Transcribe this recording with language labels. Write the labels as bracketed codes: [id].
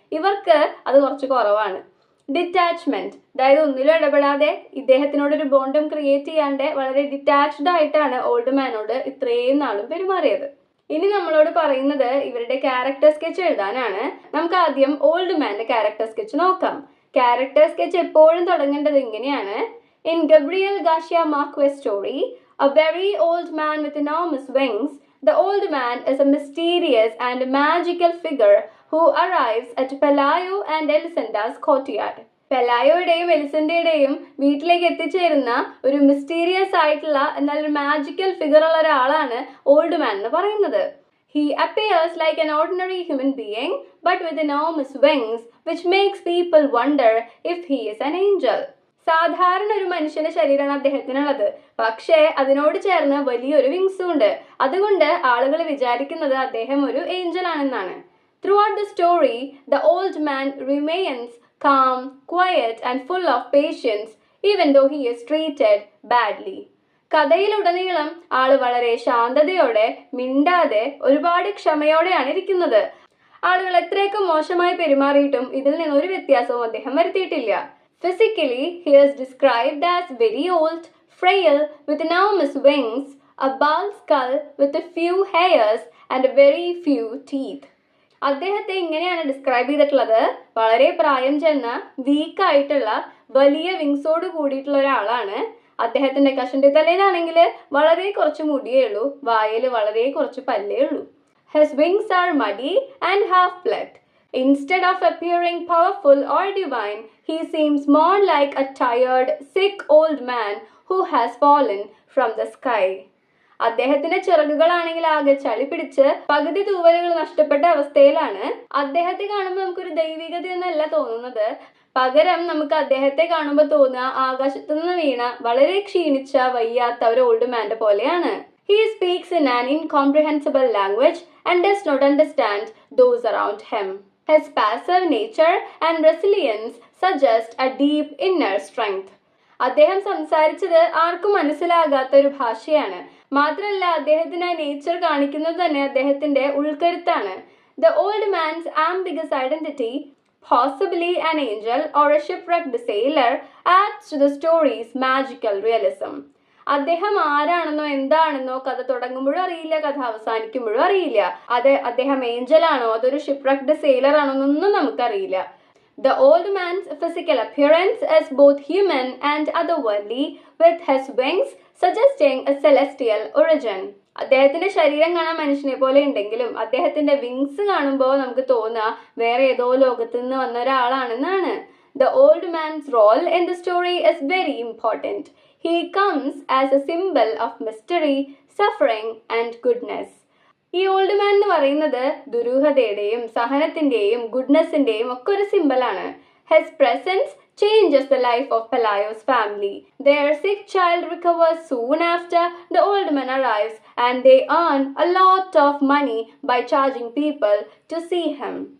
[ml] ഇവർക്ക് അത് കുറച്ച് കുറവാണ്. ഡിറ്റാച്ച്മെന്റ്, അതായത് ഒന്നിലും ഇടപെടാതെ ഇദ്ദേഹത്തിനോടൊരു ബോണ്ടും ക്രിയേറ്റ് ചെയ്യാണ്ട് വളരെ ഡിറ്റാച്ച്ഡ് ആയിട്ടാണ് ഓൾഡ് മാനോട് ഇത്രയും നാളും പെരുമാറിയത്. ഇനി നമ്മളോട് പറയുന്നത് ഇവരുടെ ക്യാരക്ടർ സ്കെച്ച് എഴുതാനാണ്. നമുക്ക് ആദ്യം ഓൾഡ് മാന്റെ ക്യാരക്ടർ സ്കെച്ച് നോക്കാം. ക്യാരക്ടർ സ്കെച്ച് എപ്പോഴും തുടങ്ങേണ്ടത് ഇങ്ങനെയാണ്. [en] In Gabriel Garcia Marquez story, a very old man with enormous wings, the old man is a mysterious and magical figure who arrives at Pelayo and Elisanda's courtyard. [ml] പെലായോയുടെയും എലിസണ്ടയുടെയും വീട്ടിലേക്ക് എത്തിച്ചേരുന്ന ഒരു mysterious ആയിട്ടുള്ള എന്നാൽ ഒരു magical figure ഉള്ള ഒരാളാണ് old man എന്ന് പറയുന്നത്. [en] He appears like an ordinary human being but with enormous wings which makes people wonder if he is an angel. [ml] സാധാരണ ഒരു മനുഷ്യന്റെ ശരീരമാണ് അദ്ദേഹത്തിനുള്ളത്, പക്ഷേ അതിനോട് ചേർന്ന് വലിയൊരു വിങ്സും ഉണ്ട്. അതുകൊണ്ട് ആളുകൾ വിചാരിക്കുന്നത് അദ്ദേഹം ഒരു ഏഞ്ചൽ ആണെന്നാണ്. [en] Throughout the story, the old man remains calm, quiet and full of patience even though he is treated badly. [ml] കഥയിലുടനീളം ആള് വളരെ ശാന്തതയോടെ മിണ്ടാതെ ഒരുപാട് ക്ഷമയോടെയാണ് ഇരിക്കുന്നത്. ആളുകൾ എത്രയൊക്കെ മോശമായി പെരുമാറിയിട്ടും ഇതിൽ നിന്നൊരു വ്യത്യാസവും അദ്ദേഹം വരുത്തിയിട്ടില്ല. [en] Physically, he is described as very old, frail, with enormous wings, a bald skull with a few hairs and a very few teeth. [ml] അദ്ദേഹത്തെ ഇങ്ങനെയാണ് ഡിസ്ക്രൈബ് ചെയ്തിട്ടുള്ളത്. വളരെ പ്രായം ചെന്ന വീക്ക് ആയിട്ടുള്ള വലിയ വിങ്സോട് കൂടിയിട്ടുള്ള ഒരാളാണ്. അദ്ദേഹത്തിന്റെ കഷണ്ടി തലയിലാണെങ്കിൽ വളരെ കുറച്ച് മുടിയേ ഉള്ളൂ, വായിൽ വളരെ കുറച്ച് പല്ലേ ഉള്ളൂ. [en] His wings are muddy and half-plucked. Instead of appearing powerful or divine, he seems more like a tired, sick old man who has fallen from the sky. [ml] അദ്ദേഹത്തിന്റെ ചിറകുകളാണെങ്കിൽ ആകെ ചളി പിടിച്ച് പകുതി തൂവലുകൾ നഷ്ടപ്പെട്ട അവസ്ഥയിലാണ്. അദ്ദേഹത്തെ കാണുമ്പോൾ നമുക്കൊരു ദൈവികത എന്നല്ല തോന്നുന്നത്, പകരം നമുക്ക് അദ്ദേഹത്തെ കാണുമ്പോൾ തോന്നുക ആകാശത്തു നിന്ന് വീണ വളരെ ക്ഷീണിച്ച വയ്യാത്ത ഒരു ഓൾഡ് മാന്റെ പോലെയാണ്. [en] He speaks in an incomprehensible language and does not understand those around him. His passive nature and resilience suggest a deep inner strength. [ml] അദ്ദേഹം സംസാരിച്ചത് ആർക്കും മനസ്സിലാകാത്ത ഒരു ഭാഷയാണ്. മാത്രമല്ല അദ്ദേഹത്തിന്റെ നേച്ചർ കാണിക്കുന്നത് തന്നെ അദ്ദേഹത്തിന്റെ ഉൾക്കരുത്താണ്. [en] The old man's ambiguous identity, possibly an angel or a shipwrecked sailor, adds to the story's magical realism. [ml] അദ്ദേഹം ആരാണെന്നോ എന്താണെന്നോ കഥ തുടങ്ങുമ്പോഴും അറിയില്ല, കഥ അവസാനിക്കുമ്പോഴും അറിയില്ല. അദ്ദേഹം ഏഞ്ചൽ ആണോ അതൊരു ഷിപ്പ്‌റക്ക്ഡ് സെയിലർ ആണോ എന്നൊന്നും നമുക്കറിയില്ല. [en] The old man's physical appearance is both human and otherworldly, with his wings suggesting a celestial origin. [ml] അദ്ദേഹത്തിന്റെ ശരീരം കാണാൻ മനുഷ്യനെ പോലെ ഉണ്ടെങ്കിലും അദ്ദേഹത്തിന്റെ വിങ്സ് കാണുമ്പോൾ നമുക്ക് തോന്നുക വേറെ ഏതോ ലോകത്ത് നിന്ന് വന്ന ഒരാളാണെന്നാണ്. [en] The old man's role in the story is very important. He comes as a symbol of mystery, suffering and goodness. [ml] ഈ ഓൾഡ് മാൻ എന്ന് പറയുന്നത് ദുരൂഹതയുടെയും സഹനത്തിന്റെയും ഗുഡ്നെസിന്റെയും ഒക്കെ ഒരു സിംബലാണ്. [en] His presence changes the life of Pelayo's family. Their sick child recovers soon after the old man arrives and they earn a lot of money by charging people to see him.